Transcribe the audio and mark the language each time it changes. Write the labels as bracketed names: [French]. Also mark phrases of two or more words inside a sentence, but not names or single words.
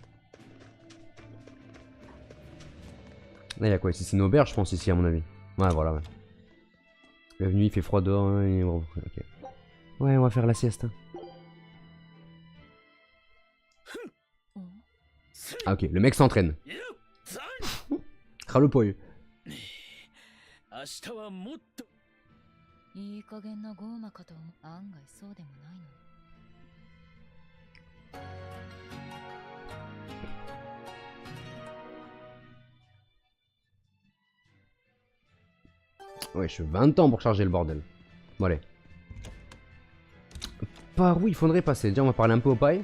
[French] Là, il y a quoi ici? C'est une auberge, je pense, ici, à mon avis. Ouais, voilà, ouais. Bienvenue, il fait froid dehors. Hein, et... ok. Ouais, on va faire la sieste. Ah, ok, le mec s'entraîne. Le poil. [Japanese] 明日はもっといい加減なゴーマかと思う。案外そうでもないの。 [French] Ouais, je suis 20 ans pour charger le bordel. Bon, allez. Par où il faudrait passer? Déjà, on va parler un peu au paille.